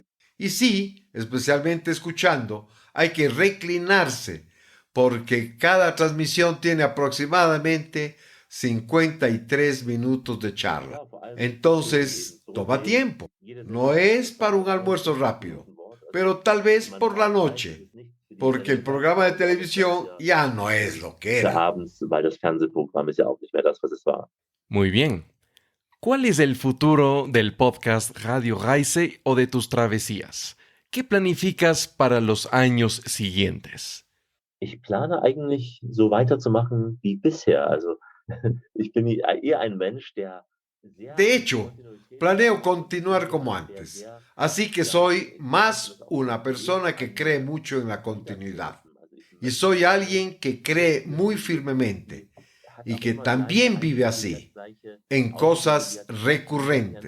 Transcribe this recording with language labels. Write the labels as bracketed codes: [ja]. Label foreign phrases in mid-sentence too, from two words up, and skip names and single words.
[es] Y sí, especialmente escuchando, hay que reclinarse porque cada transmisión tiene aproximadamente 53 minutos de charla. Entonces, toma tiempo. No es para un almuerzo rápido, pero tal vez por la noche, porque el programa de televisión ya no es lo que era. [de] Abends, weil das Fernsehprogramm ist ja auch nicht mehr das, was es war. [es] Muy bien. ¿Cuál es el futuro del podcast Radio Reise o de tus travesías? ¿Qué planificas para los años siguientes? [de] Ich plane eigentlich so weiterzumachen wie bisher. Also ich bin eher ein Mensch, der [es] De hecho, planeo continuar como antes. Así que soy más una persona que cree mucho en la continuidad. Y soy alguien que cree muy firmemente y que también vive así, en cosas recurrentes.